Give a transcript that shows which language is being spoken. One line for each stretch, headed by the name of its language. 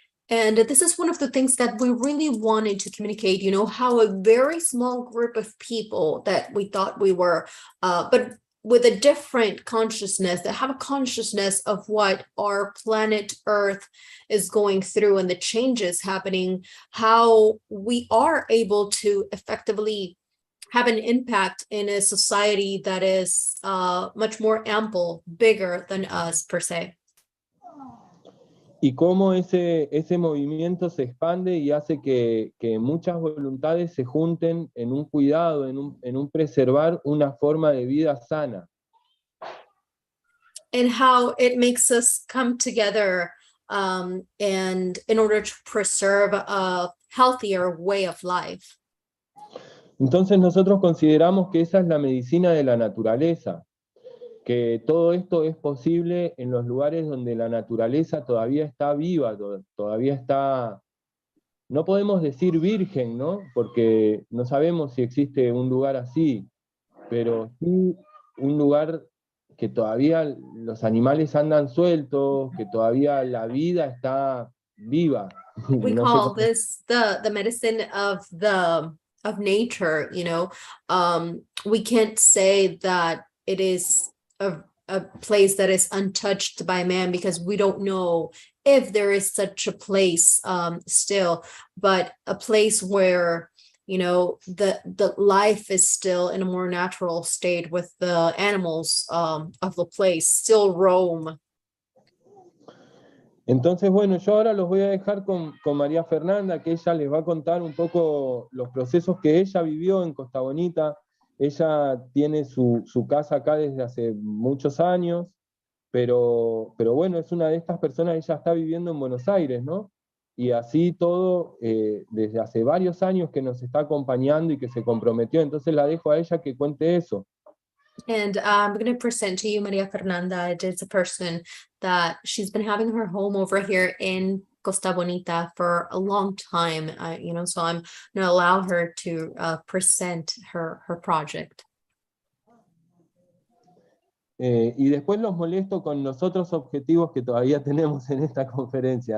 English: And this is one of the things that we really wanted to communicate, you know, how a very small group of people that we thought we were, but with a different consciousness, that have a consciousness of what our planet Earth is going through and the changes happening, how we are able to effectively have an impact in a society that is much more ample, bigger than us per se.
Spanish: Y cómo ese movimiento se expande y hace que muchas voluntades se junten en un cuidado, en un preservar una forma de vida sana.
English: And how it makes us come together and in order to preserve a healthier way of life.
Spanish: Entonces nosotros consideramos que esa es la medicina de la naturaleza, que todo esto es posible en los lugares donde la naturaleza todavía está viva, todavía está, no podemos decir virgen, ¿no? Porque no sabemos si existe un lugar así, pero sí un lugar que todavía los animales andan sueltos, que todavía la vida está viva.
English: We
Spanish: No sé
English: call
Spanish: cómo-
English: this the medicine of nature, you know. We can't say that it is a place that is untouched by man because we don't know if there is such a place still, but a place where, you know, the life is still in a more natural state with the animals of the place still roam.
Spanish: Entonces, bueno, yo ahora los voy a dejar con María Fernanda, que ella les va a contar un poco los procesos que ella vivió en Costa Bonita. Ella tiene su casa acá desde hace muchos años, pero bueno, es una de estas personas, ella está viviendo en Buenos Aires, ¿no? Y así todo, desde hace varios años que nos está acompañando y que se comprometió. Entonces la dejo a ella que cuente eso.
English: And I'm going to present to you Maria Fernanda. It is a person that she's been having her home over here in Costa Bonita for a long time, you know, so I'm going to allow her to present her project.
Spanish: Y después los molesto con los otros objetivos que todavía tenemos en esta conferencia.